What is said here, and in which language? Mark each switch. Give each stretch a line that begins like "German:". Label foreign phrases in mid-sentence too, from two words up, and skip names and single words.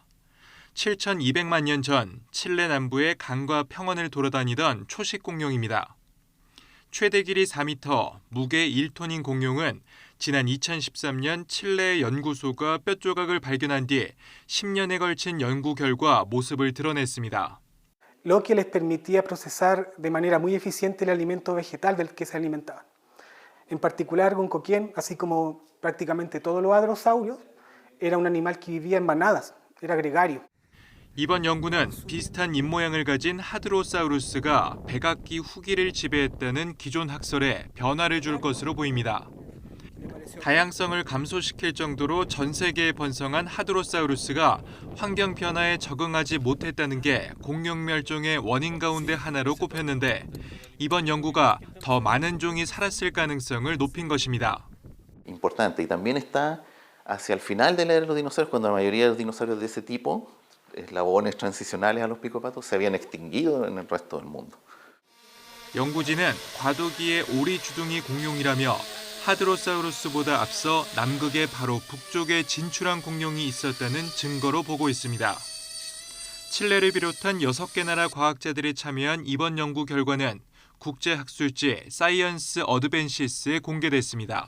Korean: 7,200만 년 전 칠레 남부의 강과 평원을 돌아다니던 초식 공룡입니다. 최대 길이 4m, 무게 1톤인 공룡은 지난 2013년 칠레 연구소가 뼈 조각을 발견한 뒤 10년에 걸친 연구 결과 모습을 드러냈습니다.
Spanish: Lo que les permitía procesar de manera muy eficiente el alimento vegetal del que se alimentaban. En particular, un coquien, así como prácticamente todos los hadrosaurios, era un animal que vivía en manadas, era gregario.
Korean: 이번 연구는 비슷한 입모양을 가진 하드로사우루스가 백악기 후기를 지배했다는 기존 학설에 변화를 줄 것으로 보입니다. 다양성을 감소시킬 정도로 전 세계에 번성한 하드로사우루스가 환경 변화에 적응하지 못했다는 게 공룡 멸종의 원인 가운데 하나로 꼽혔는데 이번 연구가 더 많은 종이 살았을 가능성을 높인 것입니다.
Spanish: Importante y también está hacia el final de la era de los dinosaurios cuando la mayoría de los dinosaurios de ese tipo, eslabones transicionales a los picopatos, se habían extinguido en el resto del mundo.
Korean: 연구진은 과도기의 오리주둥이 공룡이라며 하드로사우루스보다 앞서 남극의 바로 북쪽에 진출한 공룡이 있었다는 증거로 보고 있습니다. 칠레를 비롯한 6개 나라 과학자들이 참여한 이번 연구 결과는 국제학술지 사이언스 어드밴시스에 공개됐습니다.